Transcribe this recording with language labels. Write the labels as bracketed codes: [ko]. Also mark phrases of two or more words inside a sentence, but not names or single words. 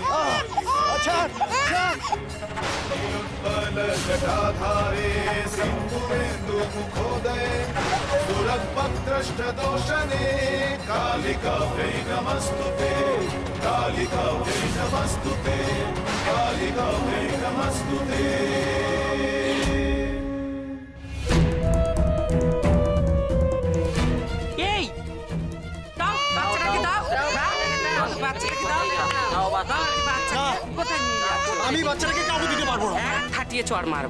[sa] उत्पलजटाधारे सिंधुरेन्दुमुखोदये सुरवक्त्रष्टदोषणे कालिकाभ्यै नमस्तुते कालिकाभ्यै नमस्तुते कालिकाभ्यै नमस्तुते। [bn] আমি বাচ্চাটাকে কাউকে দিতে পারবো না। খাটিয়ে চড় মারবো।